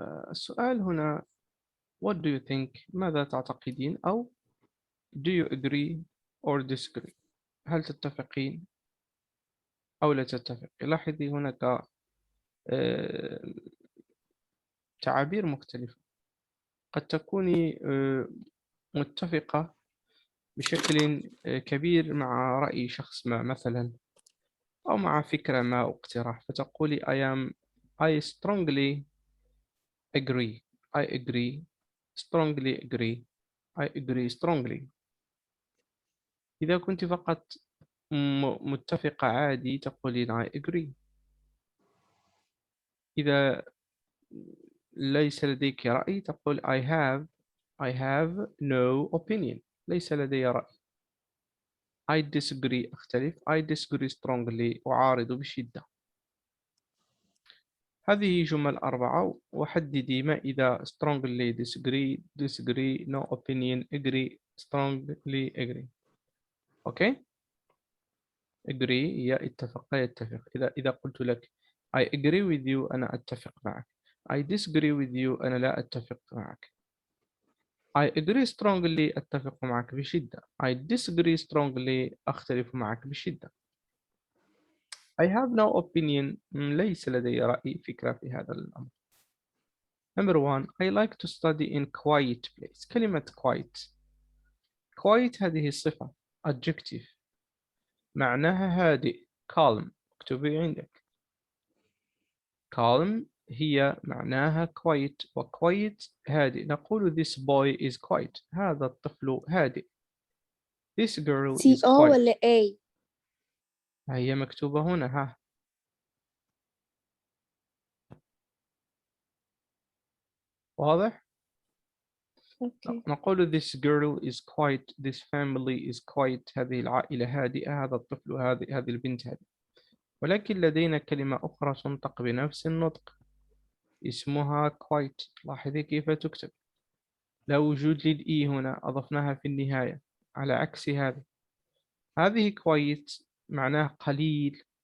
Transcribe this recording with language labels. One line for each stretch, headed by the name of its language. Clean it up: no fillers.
Arabic: السؤال هنا
English: What do you think?
Arabic: ماذا تعتقدين؟ أو
English: Do you agree or disagree?
Arabic: هل تتفقين أو لا تتفقين؟ لاحظي هناك تعابير مختلفة. قد تكوني متفقة بشكل كبير مع رأي شخص ما مثلا أو مع فكرة ما أو اقتراح فتقولي
English: I strongly agree. I agree. Strongly agree. I agree strongly.
Arabic: إذا كنت فقط متفقة عادي تقولين
English: I agree.
Arabic: إذا ليس لديك رأي تقول
English: I have no opinion.
Arabic: ليس لدي رأي.
English: I disagree
Arabic: أختلف.
English: I disagree strongly
Arabic: أعارض بشدة. هذه جمل أربعة وحددي ما إذا
English: strongly disagree no opinion agree strongly agree.
Arabic: أوكي. agree هي اتفق يتفق. إذا قلت لك
English: I agree with you
Arabic: أنا أتفق معك.
English: I disagree with you
Arabic: أنا لا أتفق معك.
English: I agree strongly
Arabic: أتفق معك بشدة.
English: I disagree strongly
Arabic: أختلف معك بشدة.
English: I have no opinion
Arabic: ليس لدي رأي فكرة في هذا الأمر.
English: Number one, I like to study in quiet place.
Arabic: كلمة quiet هذه الصفة adjective معناها هادئ calm. اكتبي عندك calm هي معناها quiet و quiet هادئ. نقول
English: this boy is quiet.
Arabic: هذا الطفل هادئ.
English: This girl is CO quiet.
Arabic: ولا A؟ هي مكتوبة هنا ها. واضح؟
English: Okay.
Arabic: نقول
English: this girl is quiet. This family is quiet.
Arabic: هذه العائلة هادئة. هذا الطفل هادئ. هذه البنت هادئة. ولكن لدينا كلمة أخرى تنطق بنفس النطق اسمها quiet. لاحظي كيف تكتب. لا وجود للإي هنا أضفناها في النهاية على عكس هذه quiet معناه قليل.